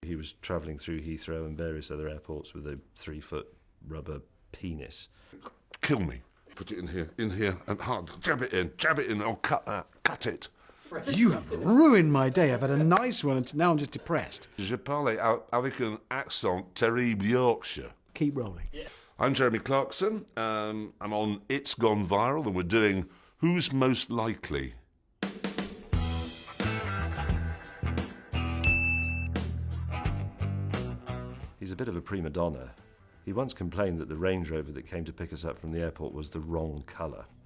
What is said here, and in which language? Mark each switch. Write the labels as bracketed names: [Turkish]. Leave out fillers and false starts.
[English] he was travelling through Heathrow and various other airports with a 3-foot rubber penis. Kill me. Put it in here, and hard. Jab it in, I'll cut that. Cut it. You have ruined my day. I've had a nice one, and now I'm just depressed. [French] Je parle avec un accent terrible Yorkshire. [English] Keep rolling. Yeah. I'm Jeremy Clarkson. I'm on It's Gone Viral, and we're doing Who's Most Likely? He's a bit of a prima donna. He once complained that the Range Rover that came to pick us up from the airport was the wrong colour.